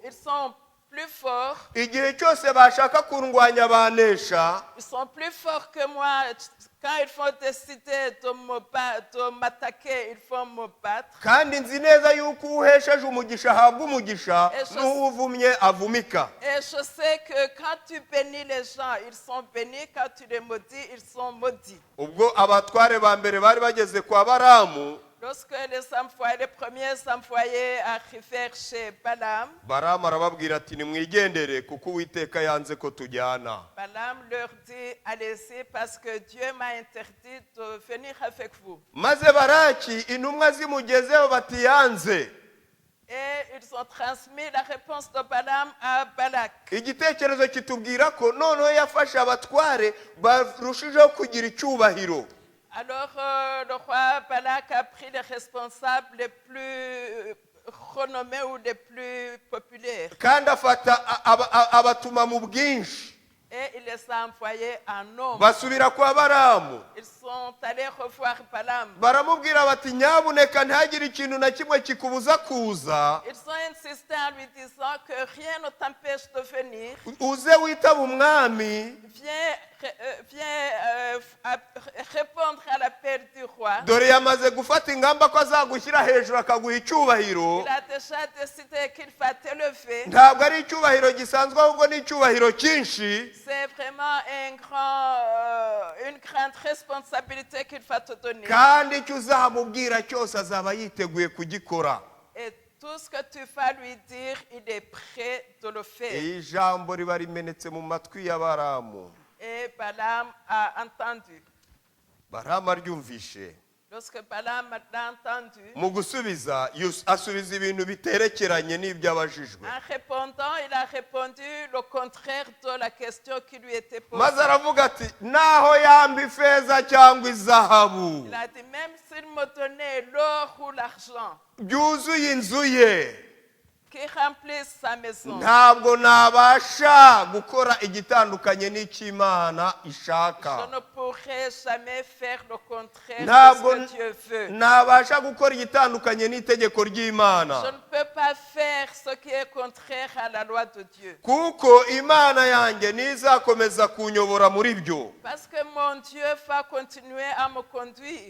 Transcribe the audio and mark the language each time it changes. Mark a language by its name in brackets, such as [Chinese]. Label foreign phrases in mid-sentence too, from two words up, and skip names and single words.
[French] Ils sont plus forts. [Kinyarwanda] igihe cyose bashaka kundwanya banesha, [French] Ils sont plus forts que moi. Quand ils vont décider de m'attaquer, ils vont me battre. [Kinyarwanda] kandi nzi neza yuko uhesheje umugisha ahabwa umugisha, n'uwuvumye avumika. [French] Et je sais que quand tu bénis les gens, ils sont bénis. Quand tu les maudis, ils sont maudits. [Kinyarwanda] ubwo abatware ba mbere bari bageze kwa Baramu, [French] Lorsque les premiers employés arrivèrent chez Balaam, [Kinyarwanda] Baramu arababwira ati nimwigendere kuko Uwiteka yanze ko tujyana. [French] Balaam leur dit, allez-y parce que Dieu m'a interdit de venir avec vous. [Kinyarwanda] maze Baraki intumwa zimugezeho bati yanze. [French] Et ils ont transmis la réponse de Balaam à Balak. [Kinyarwanda] igitekerezo kitubwira ko noneho yafashe abatware barushijeho kugira icyubahiro. [French] Alors le roi Balak a pris les responsables les plus renommés ou les plus populaires. [Kinyarwanda] kandi afata abatuma mu bwinshi, [French] Et il les a envoyés en nombre. [Kinyarwanda] basubira kwa Baramu, [French] Ils sont allés revoir Balaam. [Kinyarwanda] baramubwira bati nyabuneka ntihagire ikintu na kimwe kikubuza kuza, [French] Ils ont insisté en lui disant que rien ne t'empêche de venir. [Kinyarwanda] uze witaba umwami, [French] Viens répondre à l'appel du roi. [Kinyarwanda] dore yamaze gufata ingamba ko azagushyira hejuru akaguha icyubahiro. [French] Il a déjà décidé qu'il va t'élever. [Kinyarwanda] ntabwo ari icyubahiro gisanzwe ahubwo ni icyubahiro cyinshi, [French] C'est vraiment une grande responsabilité qu'il va te donner. [Kinyarwanda] kandi icyo uzamubwira cyose azaba yiteguye kugikora. [French] Et tout ce que tu vas lui dire, il est prêt de le faire. [Kinyarwanda] iyi jambo riba rimenetse mu matwi ya Baramu. [French] Et Balaam a entendu. [Kinyarwanda] Baramu aryumvishe, [French] Lorsque Balaam l'a entendu, [Kinyarwanda] mu gusubiza asubiza ibintu biterekeranye n'ibyo abajijwe, [French] en répondant, il a répondu le contraire de la question qui lui était posée. [Kinyarwanda] maze aravuga ati naho yamba ifeza cyangwa izahabu [French] Il a dit, même s'il me donnait l'or ou l'argent, [Kinyarwanda] byuzuye inzu ye, [French] qui remplisse sa maison. [Kinyarwanda] ntabwo nabasha gukora igitandukanye n'icy'Imana [French] Je [Kinyarwanda] ishaka. [French] ne pourrai jamais faire le contraire [Kinyarwanda] Ntabwo [French] de ce que Dieu veut. [Kinyarwanda] nabasha gukora igitandukanye n'itegeko [French] Je [Kinyarwanda] ry'Imana, [French] ne peux pas faire ce qui est contraire à la loi de Dieu. [Kinyarwanda] kuko Imana yanjye ntizakomeza kunyobora muri byo. [French] Parce que mon Dieu va continuer à me conduire.